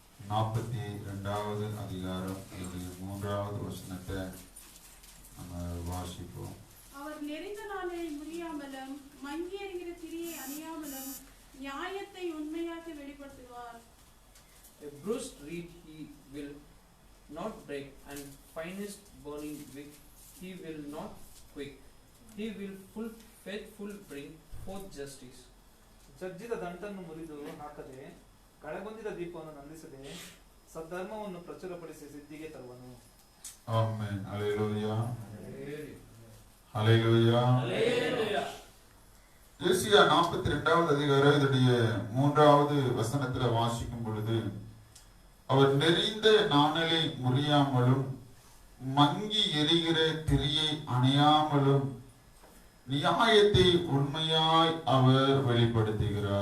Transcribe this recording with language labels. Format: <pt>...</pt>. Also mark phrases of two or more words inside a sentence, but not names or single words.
<ta>42வது அதிகாரம் 3வது வசனத்தை நம்ம வாசிப்போம். அவர் நெறிந்த நாளை முறியாமலும் மங்கி எறிகிற திரியை அணியாமலும் நியாயத்தை உண்மையாக வெளிப்படுத்துவார்.</ta> <en>A bruised reed he will not break, and finest burning wick he will not quake. He will faithful bring forth justice.</en> <kn>ಜಜ್ಜಿದ ದಂಟನ್ನು ಮುರಿದು ಹಾಕದೆ ಕಳೆಗೊಂದಿದ ದೀಪವನ್ನು ನಂದಿಸದೆ ಸದ್ಧರ್ಮವನ್ನು ಪ್ರಚುರಪಡಿಸಿ ಸಿದ್ಧಿಗೆ ತರುವನು. ಆಮೆನ್.</kn> <ta>ஹல்லேலூயா. ஹல்லேலூயா.</ta> <en>Hallelujah.</en> <ta>ஏசாயா 42வது அதிகாரம் இதனுடைய 3வது வசனத்துல வாசிக்கும் பொழுது, அவர் நெறிந்த நாணலை முறியாமலும் மங்கி எரிகிற திரியை அணையாமலும் நியாயத்தை உண்மையாய் அவர் வெளிப்படுத்துகிறார்.</ta>